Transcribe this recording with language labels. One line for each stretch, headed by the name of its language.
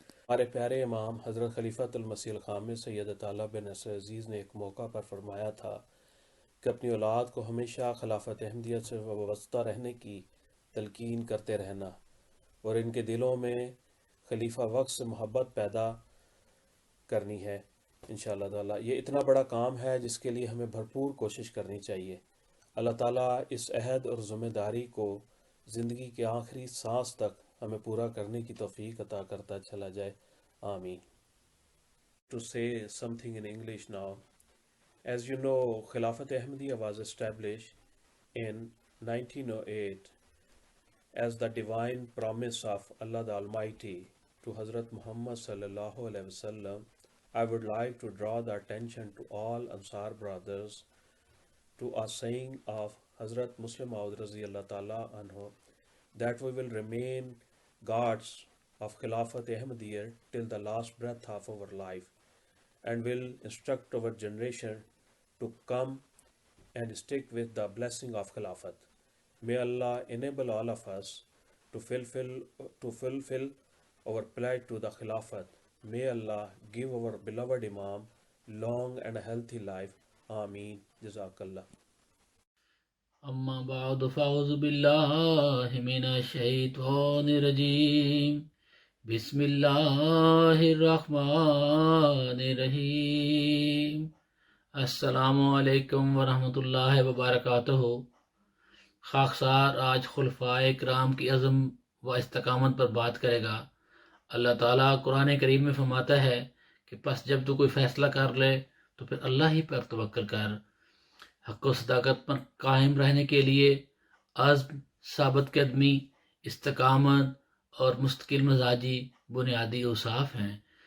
Urdu: ہمارے پیارے امام حضرت خلیفۃ المسیح الخامس سید طالب بن نصر عزیز نے ایک موقع پر فرمایا تھا کہ اپنی اولاد کو ہمیشہ خلافت احمدیت سے وابستہ رہنے کی تلقین کرتے رہنا اور ان کے دلوں میں خلیفہ وقت سے محبت پیدا کرنی ہے انشاءاللہ تعالی. یہ اتنا بڑا کام ہے جس کے لیے ہمیں بھرپور کوشش کرنی چاہیے. اللہ تعالیٰ اس عہد اور ذمہ داری کو زندگی کے آخری سانس تک ہمیں پورا کرنے کی توفیق عطا کرتا چلا جائے. آمین.
English: To say something in English now. As you know, Khilafat Ahmadiyya was established in 1908 as the divine promise of Allah the Almighty to Hazrat Muhammad sallallahu alaihi wasallam. I would like to draw the attention to all Ansar brothers to a saying of Hazrat Muslim Maud Raziyallahu Ta'ala anhu that we will remain guards of Khilafat Ahmadiyya till the last breath of our life and will instruct our generation to come and stick with the blessing of Khilafat. May Allah enable all of us to fulfill our pledge to the Khilafat. May Allah give our beloved Imam long and healthy life. Ameen. Jazakallah.
Arabic: أما بعد فأعوذ بالله من الشيطان الرجيم بسم الله الرحمن الرحيم. السلام علیکم ورحمۃ اللہ وبرکاتہ.
Urdu: خاکسار آج خلفائے کرام کی عزم و استقامت پر بات کرے گا. اللہ تعالیٰ قرآن کریم میں فرماتا ہے کہ پس جب تو کوئی فیصلہ کر لے تو پھر اللہ ہی پر توکل کر. حق و صداقت پر قائم رہنے کے لیے عزم، ثابت قدمی، استقامت اور مستقل مزاجی بنیادی اوصاف ہیں.